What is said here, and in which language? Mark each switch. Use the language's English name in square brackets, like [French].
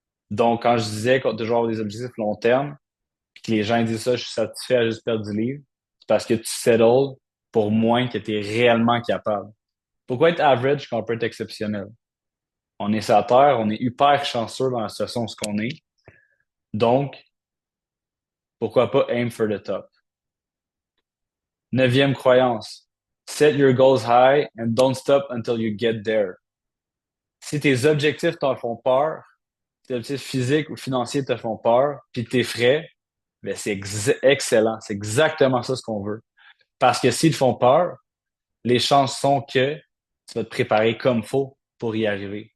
[French] Donc, quand je disais qu'on doit toujours avoir des objectifs long terme, puis que les gens disent ça, je suis satisfait à juste perdre du livre, c'est parce que tu settles pour moins que tu es réellement capable. Pourquoi être average quand on peut être exceptionnel? On est sur la Terre, on est hyper chanceux dans la situation où ce qu'on est. Donc, pourquoi pas [English] aim for the top? [French] Neuvième croyance. [English] Set your goals high and don't stop until you get there. [French] Si tes objectifs te font peur, tes objectifs physiques ou financiers te font peur, puis t'es frais, ben c'est excellent. C'est exactement ça ce qu'on veut. Parce que s'ils te font peur, les chances sont que tu vas te préparer comme faut pour y arriver.